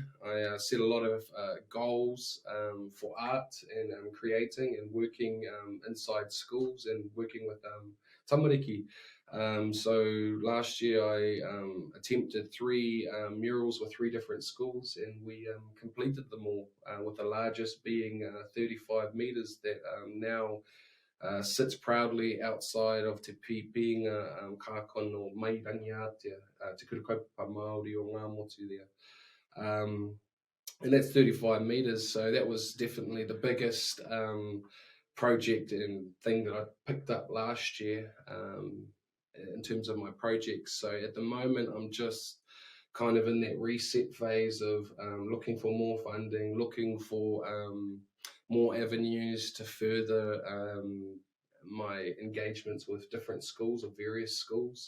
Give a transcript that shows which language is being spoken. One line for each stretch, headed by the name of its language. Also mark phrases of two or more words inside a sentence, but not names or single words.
English: I set a lot of goals for art and creating and working inside schools and working with tamariki. So last year I attempted 3 murals with 3 different schools, and we completed them all, with the largest being 35 metres that now sits proudly outside of Te Pipinga kākono mai rangiatea, te kurukaupa Māori o ngā motu there. And that's 35 metres, so that was definitely the biggest project and thing that I picked up last year in terms of my projects. So at the moment, I'm just kind of in that reset phase of looking for more funding, looking for more avenues to further my engagements with different schools or various schools.